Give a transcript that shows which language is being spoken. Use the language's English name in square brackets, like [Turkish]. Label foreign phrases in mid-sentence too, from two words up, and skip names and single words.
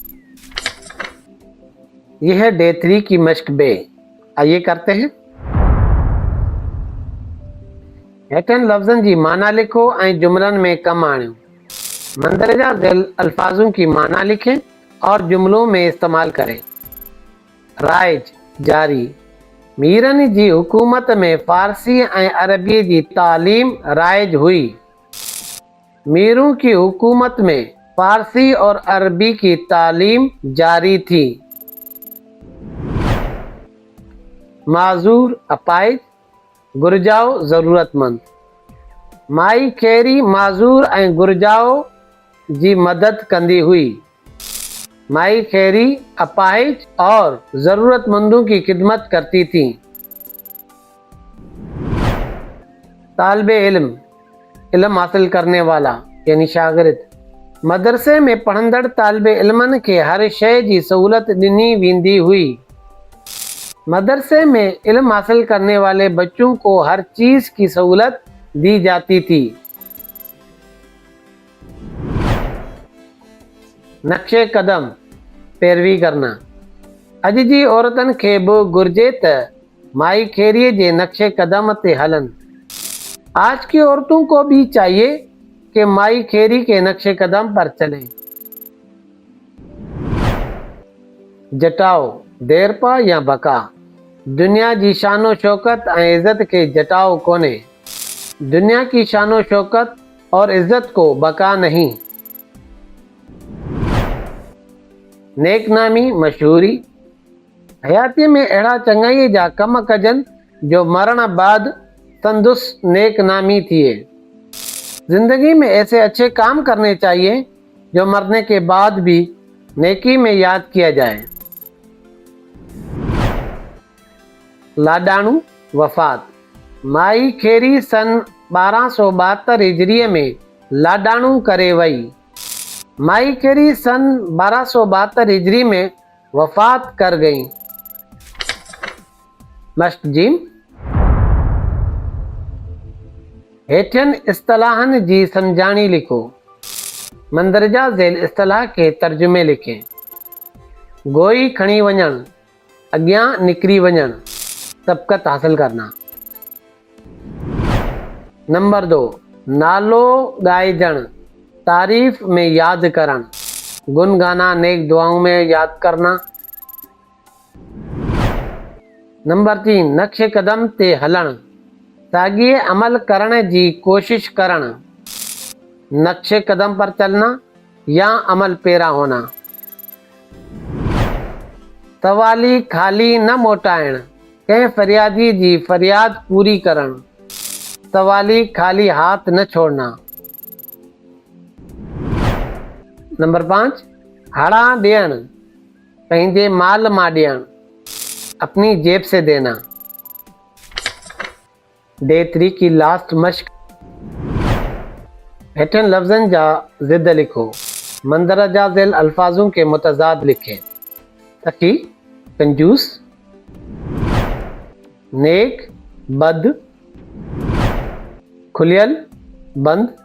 [Urdu] یہ ڈے 3 کی مشق بے. آئیے کرتے ہیں. [Sindhi] हेठनि लफ्ज़नि जी माना लिखो ऐं जुमलनि में कम आणियो। [Urdu] مندرجہ ذیل الفاظوں کی معنی لکھیں اور جملوں میں استعمال کریں. [Sindhi] राइज जारी, मीरनि जी हुकूमत में फ़ारसी ऐं अरबी जी तालीम राइज हुई। [Urdu] میروں کی حکومت میں فارسی اور عربی کی تعلیم جاری تھی. [Sindhi] माजूर अपाइज, गुरजाओ ज़रूरतमंद। माई खैरी माजूर ऐं गुरजाओ जी मदद कंदी हुई। [Urdu] مائی خیری اپاہج اور ضرورتمندوں کی خدمت کرتی تھی. طالب علم، علم حاصل کرنے والا یعنی شاگرد. [Sindhi] मदरसे में पढ़ंदड़ तालिबे इल्मनि खे हर शइ जी सहूलत ॾिनी वेंदी हुई। [Urdu] مدرسے میں علم حاصل کرنے والے بچوں کو ہر چیز کی سہولت دی جاتی تھی. نقش قدم، پیروی کرنا. [Sindhi] अॼु जी औरतनि खे बि घुरिजे त माई खैरिए जे नक्शे कदम ते हलन। [Urdu] آج کی عورتوں کو بھی چاہیے کہ مائی خیری کے نقش قدم پر چلیں. [Sindhi] जटाओ, देरपा या बका। दुनिया जी शानो शौकत ऐं इज़्ज़त के जटाओ कोने। [Urdu] دنیا کی شان و شوکت اور عزت کو بقا نہیں. [Sindhi] नेकनामी मशहूरी, हयाती में अहिड़ा चङाईअ जा कम कजनि जो मरण बाद तंदुरुस्त नेक नामी थिए। [Urdu] زندگی میں ایسے اچھے کام کرنے چاہیے جو مرنے کے بعد بھی نیکی میں یاد کیا جائے. [Sindhi] लाडाणू वफ़ात। माई खेरी सन 1272 हिजरीअ में लाडाणू करे वई। [Urdu] مائی خیری سن 1272 ہجری میں وفات کر گئی. مشتجیم. [Sindhi] हेठियन इस्तलाहन जी समझाणी लिखो। [Urdu] مندرجہ ذیل اصطلاح کے ترجمے لکھیں. [Sindhi] गोई खणी वञण, अॻियां निकिरी वञण, [Urdu] سبقت حاصل کرنا. [Sindhi] नंबर 2, नालो ॻाइजण, तारीफ़ में याद करण, गुनगाना [Urdu] نیک دعاؤں میں یاد کرنا. [Sindhi] नंबर 3, नक्शे कदम ते हलण, साॻिए अमल करण जी कोशिश करण। [Urdu] نقش قدم پر چلنا یا عمل پیرا ہونا. [Sindhi] सवाली खाली न मोटाइण, कंहिं फरियादी जी फरियाद पूरी करण। [Urdu] سوالی خالی ہاتھ نہ چھوڑنا۔ نمبر 5, [Sindhi] हड़ा ॾियण, पंहिंजे माल मां ॾियण, [Urdu] اپنی جیب سے دینا. ڈے 3 کی لاسٹ مشق. [Sindhi] हेठन लफ्ज़न जा ज़िद लिखो। [Urdu] مندرجہ ذیل الفاظوں کے متضاد لکھیں. [Sindhi] सखी, कंजूस, नेक, बद, खुलियल, बंद,